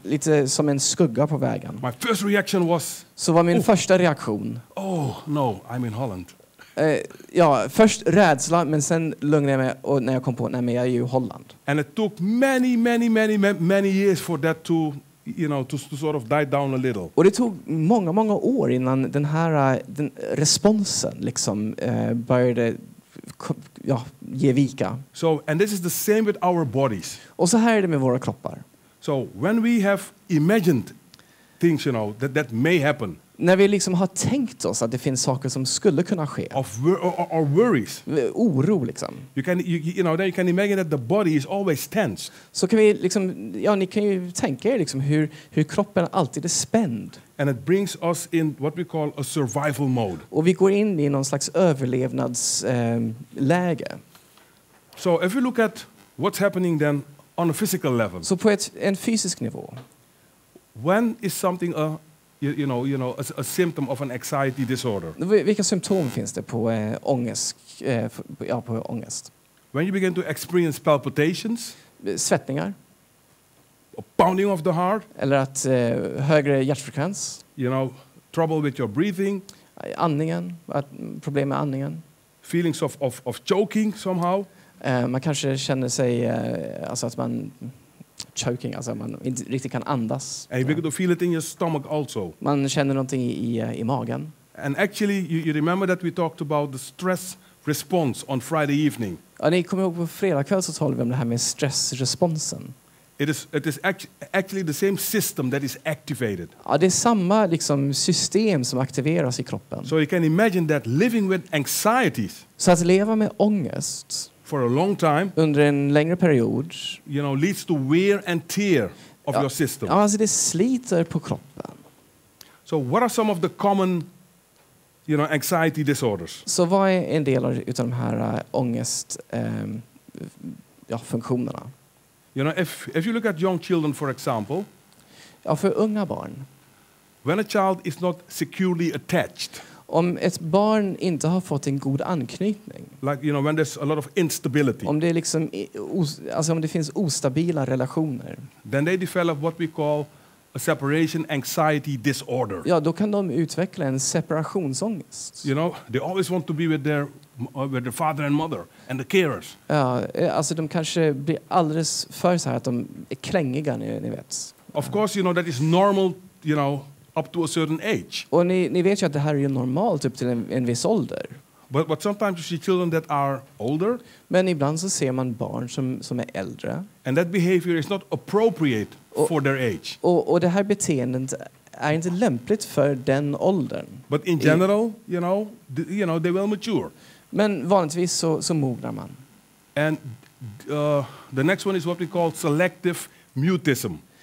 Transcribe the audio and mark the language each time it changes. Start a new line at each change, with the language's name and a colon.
Swedish: lite som en skugga på vägen.
English: My first reaction was,
Swedish: Så var min första reaktion,
English: oh no, I'm in Holland.
Swedish: ja, först rädsla, men sen lugnade jag mig och när jag kom på, nej men jag är ju i Holland.
English: And it took many years for that to sort of die down a little.
Swedish: Och det tog många år innan den responsen liksom började ge vika.
English: So, and this is the same with our bodies.
Swedish: Och så här är det med våra kroppar.
English: So when we have imagined things, that may happen.
Swedish: När vi liksom har tänkt oss att det finns saker som skulle kunna ske.
English: Or worries.
Swedish: Oro liksom.
English: Then you can imagine that the body is always tensed.
Swedish: Så kan vi liksom, ja, ni kan ju tänka er liksom hur kroppen alltid är spänd.
English: And it brings us in what we call a survival mode.
Swedish: Och vi går in i någon slags överlevnadsläge.
English: So if you look at what's happening then on a physical level.
Swedish: Så på en fysisk nivå.
English: When is something a symptom of an anxiety disorder?
Swedish: Vilka symptom finns det på ångest? På ångest.
English: When you begin to experience palpitations,
Swedish: svettningar,
English: a pounding of the heart,
Swedish: eller att högre hjärtfrekvens,
English: trouble with your breathing,
Swedish: andningen, problem med andningen,
English: feelings of choking somehow.
Swedish: Man kanske känner sig alltså att man choking, alltså man inte riktigt kan andas.
English: And you begin to feel it in your stomach also.
Swedish: Man känner någonting i magen.
English: And actually you remember that we talked about the stress response on Friday evening.
Swedish: Ja, ni kommer ihåg på fredag kväll så talade vi om det här med stressresponsen.
English: It is actually the same system that is activated.
Swedish: Ja, det är samma liksom system som aktiveras i kroppen.
English: So you can imagine that living with anxieties.
Swedish: Så att leva med ångest
English: for a long time,
Swedish: under en längre period,
English: leads to wear and tear of your system.
Swedish: Ja, alltså det sliter på kroppen.
English: So what are some of the common anxiety disorders?
Swedish: Så vad är en del av de här ångest funktionerna?
English: If you look at young children, for example,
Swedish: ja, för unga barn.
English: When a child is not securely attached.
Swedish: Om ett barn inte har fått en god anknytning.
English: Like when there's a lot of instability.
Swedish: Om det liksom om det finns ostabila relationer.
English: Then they develop what we call a separation anxiety disorder.
Swedish: Ja, då kan de utveckla en separationsångest.
English: They always want to be with their father and mother and the carers.
Swedish: Ja, alltså de kanske blir alldeles för så här att de är klängiga, ni vet.
English: Of course, that is normal, up to a certain age.
Swedish: Och ni vet ju att det här är normalt upp till en viss ålder.
English: But sometimes you see children that are older.
Swedish: Men ibland så ser man barn som är äldre.
English: And that behavior is not appropriate for their age.
Swedish: Och det här beteendet är inte lämpligt för den åldern.
English: But in general, they will mature.
Swedish: Men vanligtvis så mognar man.
English: And the next one is what we call selective mutism.